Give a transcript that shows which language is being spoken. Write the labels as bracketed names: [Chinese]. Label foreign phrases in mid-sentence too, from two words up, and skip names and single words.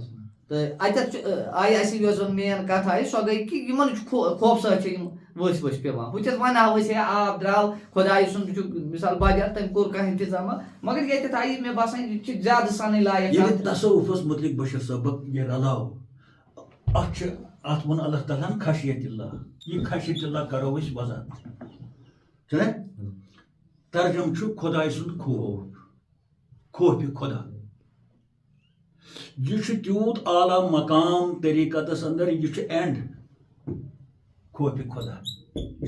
[Kashmiri] تہٕ اَتٮ۪تھ آیہِ اَسہِ یۄس زن مین کَتھ آیہِ سۄ گٔے کہِ یِمن چھُ خوفہٕ سۭتۍ چھِ یِم ؤسۍ ؤسۍ پیٚوان ہُتٮ۪تھ وَنہو أسۍ ہے آب درٛاو خۄداے سُنٛد چھُ مِثال بدل تٔمۍ کوٚر کانٛہہ اِنتظامہ مگر ییٚتٮ۪تھ آیہِ مےٚ باسان یہِ چھِ زیادٕ سَنٕنۍ لایق ییٚلہِ تصوُفس مُتعلِق بشیٖر صٲبُک یہِ رلاو اَتھ چھِ اَتھ ووٚن اللہ تعالیٰ ہن [Arabic] خشیت اللہ [Kashmiri] یہِ [Arabic] خشیت اللہ [Kashmiri] کَرو أسۍ وضاحت چھُنہ ترجُمہٕ چھُ خۄداے سُنٛد خوف خوفہِ خۄدا یہِ چھُ تیوٗت اعلیٰ مقام طریٖقتس انٛدر یہِ چھُ اینڈ خوفہِ خۄدا یہِ